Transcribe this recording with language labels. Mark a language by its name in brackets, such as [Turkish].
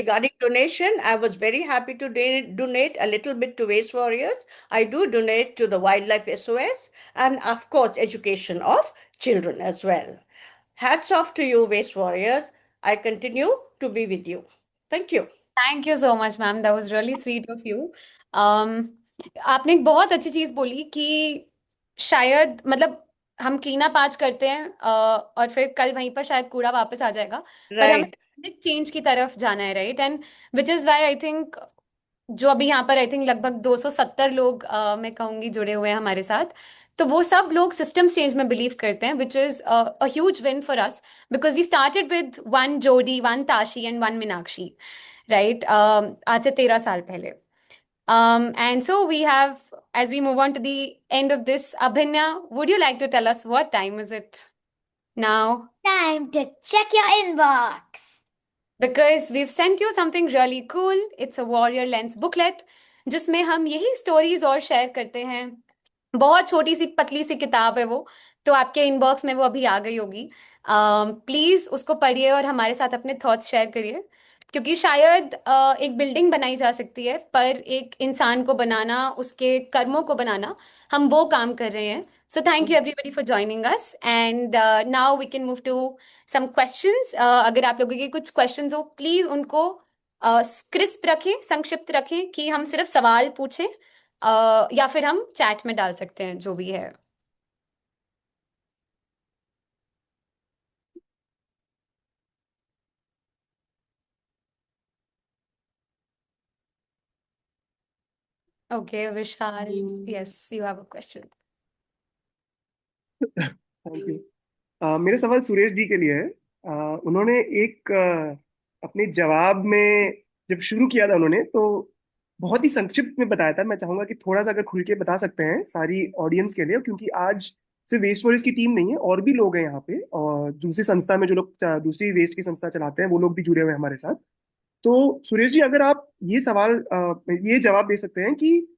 [English] regarding donation, I was very happy to donate a little bit to Waste Warriors. I do donate to the Wildlife SOS, and of course, education of children as well. Hats off to you, Waste Warriors. I continue to be with you. Thank you. Thank you so much ma'am, that was really sweet of you. [Hindi] आपने एक बहुत अच्छी चीज बोली कि शायद मतलब हम क्लीन अप आज करते हैं और फिर कल वहीं पर शायद कूड़ा वापस आ जाएगा, पर हमें [English] Right. [Hindi] चेंज की तरफ जाना है, right? [English] and which is why I think [Hindi] जो अभी यहाँ पर आई थिंक लगभग 270 लोग मैं कहूंगी जुड़े हुए हैं हमारे साथ, तो वो सब लोग सिस्टम्स चेंज में बिलीव करते हैं, [English] Which is a huge win for us, because we started with one Jodi, one Tashi and one Meenakshi, right? [Hindi] आज से 13 साल पहले. [English] And so we have, as we move on to the end of this, Abhinya, would you like to tell us what time is it now? Time to check your inbox. Because we've sent you something really cool. It's a Warrior Lens booklet, [Hindi] जिसमें हम यही stories और share करते हैं. बहुत छोटी सी पतली सी किताब है वो, तो आपके इनबॉक्स में वो अभी आ गई होगी. प्लीज उसको पढ़िए और हमारे साथ अपने थॉट्स शेयर करिए, क्योंकि शायद एक बिल्डिंग बनाई जा सकती है, पर एक इंसान को बनाना, उसके कर्मों को बनाना, हम वो काम कर रहे हैं. [English] So thank you everybody for joining us, and now we can move to some questions. [Hindi] अगर आप लोगों के कुछ क्वेश्चंस हो, प्लीज उनको क्रिस्प रखें, संक्षिप्त रखें, कि हम सिर्फ सवाल पूछें, या फिर हम चैट में डाल सकते हैं, जो भी है. [English] Okay, Vishal, yes, you have a question. Thank you. [Hindi] मेरा सवाल सुरेश जी के लिए है। उन्होंने एक अपने जवाब में जब शुरू किया था उन्होंने, तो बहुत ही संक्षिप्त में बताया था। मैं चाहूंगा कि थोड़ा सा अगर खुल के बता सकते हैं सारी ऑडियंस के लिए, क्योंकि आज सिर्फ वेस्ट वॉरियर्स की टीम नहीं है, और भी लोग हैं यहाँ पे, और दूसरी संस्था में जो लोग दूसरी वेस्ट की संस्था चलाते हैं वो लोग भी जुड़े हुए हैं हमारे साथ। तो सुरेश जी, अगर आप ये जवाब दे सकते हैं कि